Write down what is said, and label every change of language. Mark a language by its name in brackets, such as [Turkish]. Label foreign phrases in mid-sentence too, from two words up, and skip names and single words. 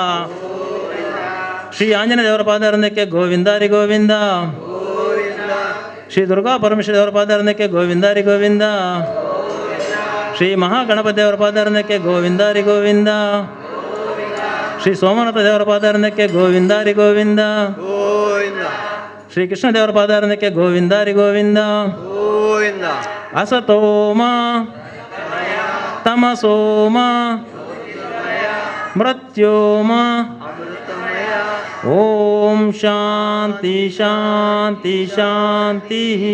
[Kannada] ಶ್ರೀ ಆಂಜನೇಯ ದೇವರ ಪಾದಾರಂದಕ್ಕೆ ಗೋವಿಂದಾರಿ ಗೋವಿಂದ ಶ್ರೀ ದುರ್ಗಾ ಪರಮೇಶ್ವರ ದೇವರ ಪಾದಾರಂದಕ್ಕೆ ಗೋವಿಂದಾರಿ ಗೋವಿಂದ ಶ್ರೀ ಮಹಾಗಣಪತಿ ದೇವರ ಪಾದಾರಂದಕ್ಕೆ ಗೋವಿಂದಾರಿ ಗೋವಿಂದ ಶ್ರೀ ಸೋಮನಾಥ ದೇವರ ಪಾದಾರಂದಕ್ಕೆ ಗೋವಿಂದಾರಿ ಗೋವಿಂದ ಶ್ರೀ ಕೃಷ್ಣ ದೇವರ ಪಾದಾರಂದಕ್ಕೆ ಗೋವಿಂದಾರಿ ಗೋವಿಂದ [Sanskrit] ಅಸತೋಮ ತಮಸೋಮ ಮೃತ್ಯೋಮ ಓಂ ಶಾಂತಿ ಶಾಂತಿ ಶಾಂತಿ